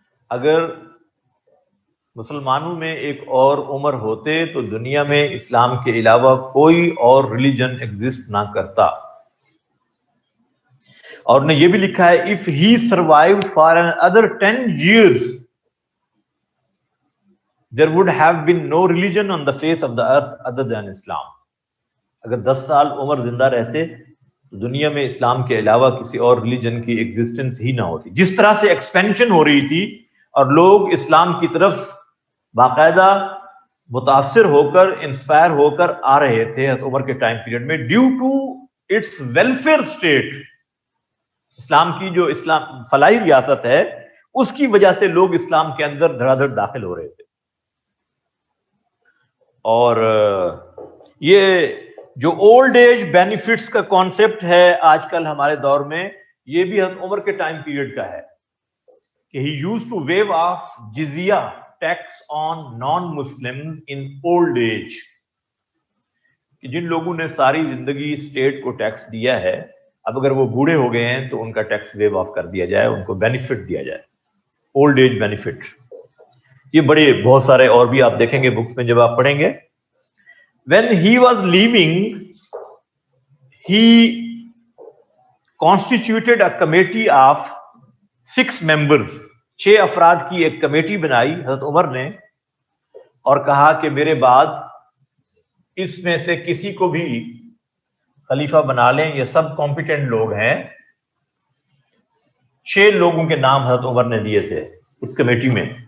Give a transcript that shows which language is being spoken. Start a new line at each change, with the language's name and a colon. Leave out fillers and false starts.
Urdu: اگر مسلمانوں میں ایک اور عمر ہوتے تو دنیا میں اسلام کے علاوہ کوئی اور ریلیجن ایگزسٹ نہ کرتا. اور نے یہ بھی لکھا ہے
English: if he survived for another 10 years there would have been no religion on the face of the earth other than Islam.
Urdu: اگر 10 سال عمر زندہ رہتے تو دنیا میں اسلام کے علاوہ کسی اور ریلیجن کی ایگزسٹنس ہی نہ ہوتی. جس طرح سے ایکسپینشن ہو رہی تھی اور لوگ اسلام کی طرف باقاعدہ متاثر ہو کر, انسپائر ہو کر آ رہے تھے حضرت عمر کے ٹائم پیریڈ میں,
English: due to its welfare state,
Urdu: اسلام کی جو اسلام فلاحی ریاست ہے اس کی وجہ سے لوگ اسلام کے اندر دھڑا دھڑ داخل ہو رہے تھے. اور یہ جو اولڈ ایج بینیفٹس کا کانسیپٹ ہے آج کل ہمارے دور میں, یہ بھی حضرت عمر کے ٹائم پیریڈ کا ہے کہ
English: he used to waive off jizya tax on non-Muslims in old age.
Urdu: کہ جن لوگوں نے ساری زندگی اسٹیٹ کو ٹیکس دیا ہے, اب اگر وہ بوڑھے ہو گئے ہیں تو ان کا ٹیکس ویو آف کر دیا جائے, ان کو بینیفٹ دیا جائے, اولڈ ایج بینیفٹ. یہ بڑے بہت سارے اور بھی آپ دیکھیں گے بکس میں جب آپ پڑھیں گے.
English: When he was leaving, he constituted a committee of 6 members.
Urdu: 6 افراد کی ایک کمیٹی بنائی حضرت عمر نے اور کہا کہ میرے بعد اس میں سے کسی کو بھی خلیفہ بنا لیں, یہ سب کمپیٹنٹ لوگ ہیں. 6 لوگوں کے نام حضرت عمر نے دیے تھے اس کمیٹی میں.